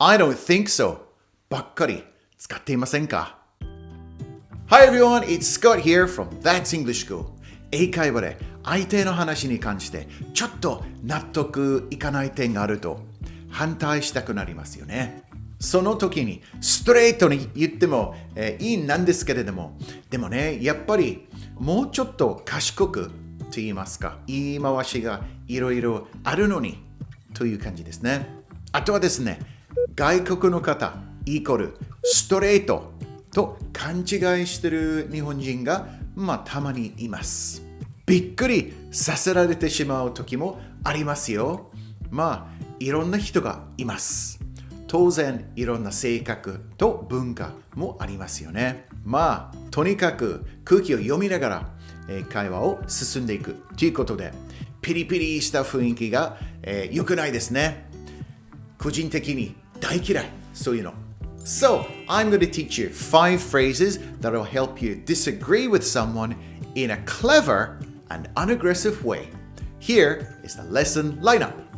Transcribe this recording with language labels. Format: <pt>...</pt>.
<en>I don't think so</en> <ja>ばっかり使っていませんか？</ja> <en>Hi everyone, it's Scott here from That's English School.</en> <ja>英会話で相手の話に関してちょっと納得いかない点があると反対したくなりますよね。その時にストレートに言っても、いいんなんですけれども、でもね、やっぱりもうちょっと賢くと言いますか、言い回しがいろいろあるのにという感じですね。あとはですね、外国の方イコールストレートと勘違いしてる日本人がたまにいます。びっくりさせられてしまう時もありますよ。いろんな人がいます。当然いろんな性格と文化もありますよね。とにかく空気を読みながら、会話を進んでいくということで、ピリピリした雰囲気が、良くないですね。個人的に大嫌い、そういうの。</ja> <en>So, I'm going to teach you 5 phrases that will help you disagree with someone in a clever and unaggressive way. Here is the lesson lineup.</en>